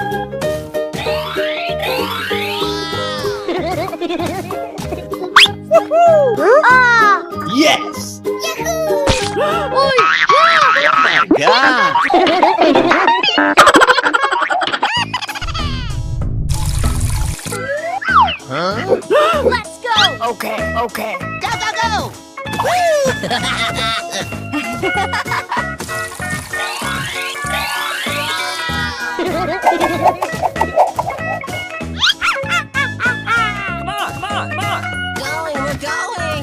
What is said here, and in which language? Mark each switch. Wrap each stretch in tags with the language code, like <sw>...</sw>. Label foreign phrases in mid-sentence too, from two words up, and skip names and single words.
<en>Ah! Yes! Yahoo! Oi! God! Let's go. Okay. Go, go, go! Come on! We're going.</en>